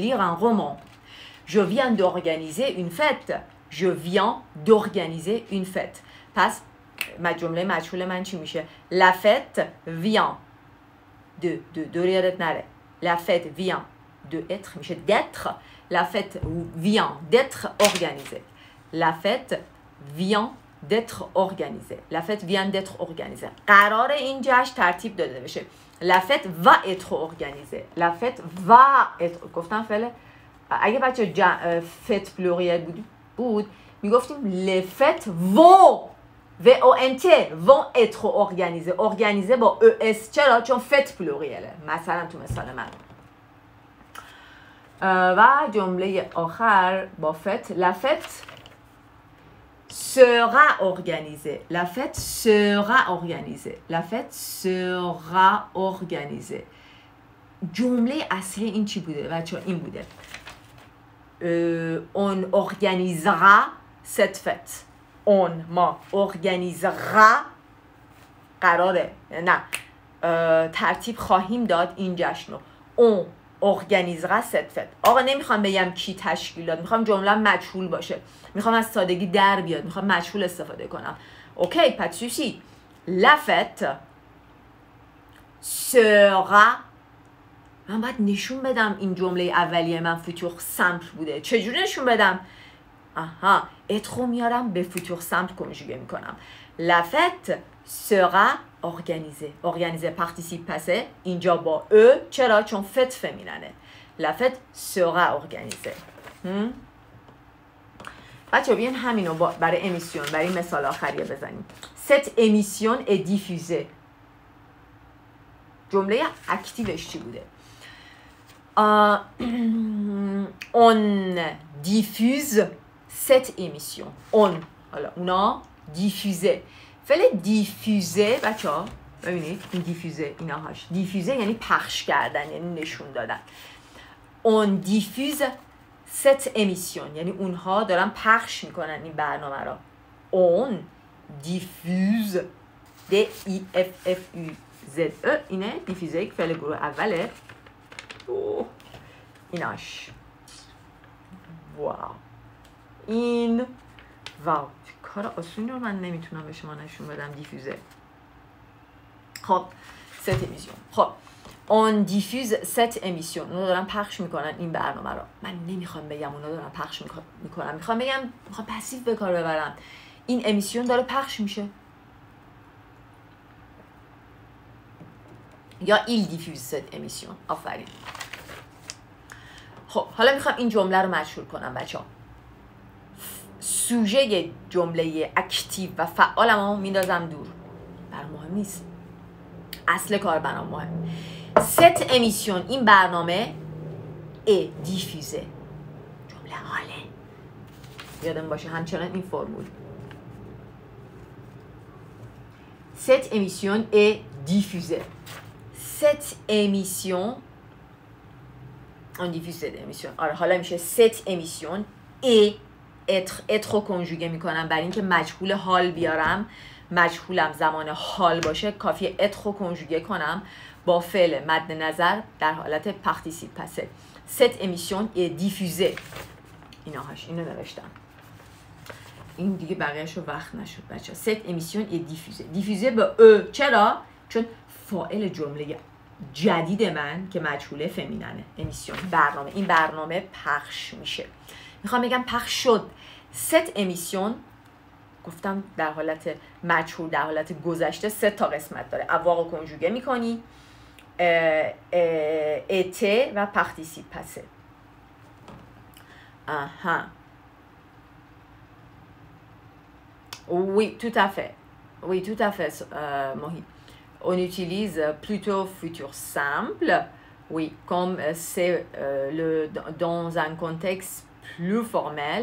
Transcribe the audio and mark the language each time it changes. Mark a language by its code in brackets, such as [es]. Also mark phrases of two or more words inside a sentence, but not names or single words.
[fr] lire un roman je viens d'organiser une fête je viens d'organiser une fête [fa] پس جمله مجهول من چی میشه [fr] la fête vient de [fa] یادت نره [fr] la fête vient de être میشه d'être la fête vient d'être organisée la fête vient d'être organisée la fête vient d'être organisée [fa] قرار این جشن ترتیب داده بشه [fr] la fête va être organisée la fête va être [fa] گفتم فعل اگه بچه [fr] fête pluriel بود میگفتیم les fêtes vont VONT vont être organisées organisées [fa] با ES چرا؟ چون [fr] fête plurielle [fa] مثلا تو مثال من و جمله آخر با [fr] fête la fête sera organisée la fête sera organisée la fête sera organisée [fa] جمله اصلی این چی بوده بچه این بوده [fr] on organisera cette fête on [fa] ما organisera قراره نه ترتیب خواهیم داد این جشن رو [fr] on organisera cette fête [fa] آقا نمیخوام بگم کی تشکیل داد میخوام جمله مجهول باشه میخوام از سادگی در بیاد میخوام مجهول استفاده کنم اوکی [fr] pas de souci la fête [fa] sera من باید نشون بدم این جمله اولیه من [fr] futur simple [fa] بوده چجوری نشون بدم آها اترو میارم به [fr] futur simple [fa] کنجوگه میکنم [fr] la fête sera organisée organisée participe passé [fa] اینجا با ا چرا چون fête فمیننه [fr] la fête sera organisée [fa] بچه بیاین همینو برای امیسیون برای مثال آخریه بزنیم [fr] cette émission est diffusée [fa] جمله اکتیوش چی بوده [fr] on diffuse cette émission on [fa] حالا اونا diffuser فعل diffuser بچه ها ببینید این diffuser اینا هاش diffuser یعنی پخش کردن یعنی نشون دادن [fr] on diffuse cette émission [fa] یعنی اونها دارن پخش میکنن این برنامه را [fr] on diffuse D-I-F-F-U-Z-E [fa] اینه diffuser یک فعل گروه اوله ایناش واو این واو کار آسونی رو من نمیتونم به شما نشون بدم دیفیوزه خب [fr] cette émission. خب on diffuse cette émission. [fa] اونا دارن پخش میکنن این برنامه رو. من نمیخوام بگم اونا دارن پخش میکنن. میخوام بگم میخوام پسیو به کار ببرم. این امیسیون داره پخش میشه. [fr] یا il diffuse cette émission. [fa] آفرین. خب حالا میخوام این جمله رو مجهول کنم بچه‌ها. سوژه جمله اکتیو و فعالمو میندازم دور. برام مهم نیست. اصل کار برام مهم. [fr] cette émission [fa] این برنامه [fr] est diffusée. [fa] جمله حاله. یادم باشه همچنان این فرمول. [fr] cette émission est diffusée. cette émission on diffuse cette émission. [fa] آره حالا میشه [fr] cette émission est être [fa] رو کنجوگه میکنم برای اینکه مجهول حال بیارم. مجهولم زمان حال باشه کافیه être رو کنجوگه کنم با فعل مد نظر در حالت [fr] participe passé. cette émission est diffusée. [fa] اینو نوشتم. این دیگه بقیه‌اش رو وقت نشد بچه. [fr] cette émission est diffusée. [fa] diffusée به ا. چرا؟ چون فاعل جمله جدید من که مجهول فمیننه. امیسیون برنامه. این برنامه پخش میشه. میخوام بگم پخش شد. [fr] cette émission [fa] گفتم در حالت مجهول در حالت گذشته 3 تا قسمت داره. avoir رو کنجوگه میکنی. [fr] était و participe passé. Oui, tout à fait. Oui, tout à fait, Mohit. On utilise plutôt futur simple, oui, comme c'est dans un contexte plus formel.